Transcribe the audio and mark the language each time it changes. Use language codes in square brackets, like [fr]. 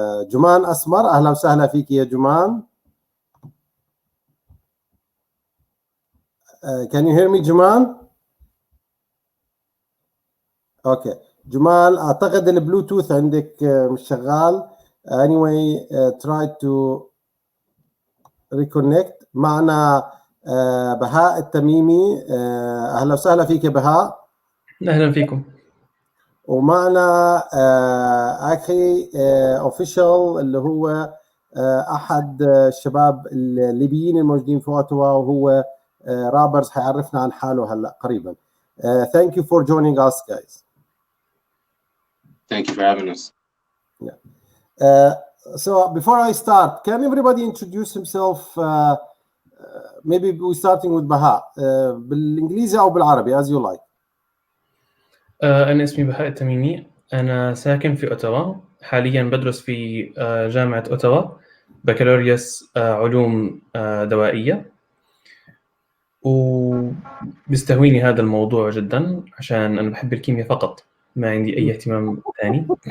[ar] جمان أسمر، أهلا وسهلا فيك يا جمان. [en] Can you hear me [ar] جمان؟ اوكي جمال، اعتقد البلوتوث عندك مش شغال. [en] anyway try to reconnect. [ar] معنا بهاء التميمي. اهلا وسهلا فيك يا بهاء. اهلا فيكم. ومعنا اخي اوفيشال اللي هو احد الشباب الليبيين الموجودين في اوتوا، وهو رابرز، حيعرفنا عن حاله هلا قريبا. [en] Thank you for joining us guys. Thank you for having us. Yeah. So before I start, can everybody introduce himself? Maybe we're starting with بهاء. [ar] بالإنجليزي أو بالعربي [en] as you like. [ar] أنا اسمي بهاء التميمي، أنا ساكن في أوتوا، حاليا بدرس في جامعة أوتوا بكالوريوس علوم دوائية، وبيستهويني هذا الموضوع جدا عشان أنا بحب الكيمياء فقط، ما عندي أي اهتمام ثاني.